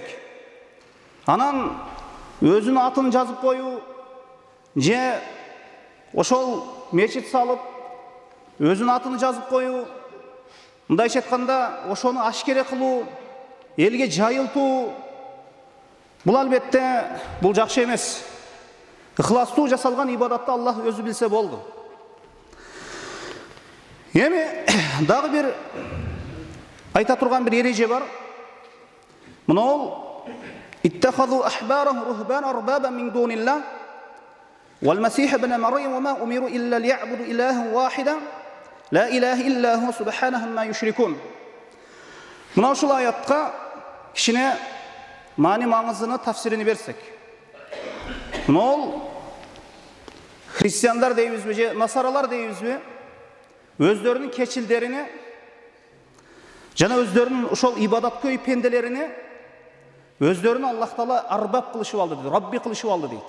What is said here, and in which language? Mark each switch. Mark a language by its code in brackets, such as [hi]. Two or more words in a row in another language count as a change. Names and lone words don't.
[ky] Анан өзүнүн атын жазып коюу, же ошол мечит салып, өзүнүн атын жазып коюу, мындайча айтканда, ошону ашкере кылуу, элге жайылтуу, бул албетте бул жакшы эмес. Ихластуу жасалган ибадатты Аллах өзү билсе болду. Эми дагы бир айта турган бир эреже бар. Мына ол [ar] اتخذوا أحبارهم رهبان أربابا من دون الله والمسيح ابن مريم وما أمروا إلا ليعبدوا إلها واحدا لا إله إلا هو سبحانه ما يشركون. [ky] Мына ушул аятка кичине маани маңызыны тафсирини берсек. Мына ол христиандар дейбизби же насаралар дейбизби? Өздөрүнүн кечилдерини жана өздөрүнүн ошол ибадаткөй пенделерини өздөрүнүн Аллах Таала арбап кылышып алды дейт, Рабби кылышып алды дейт.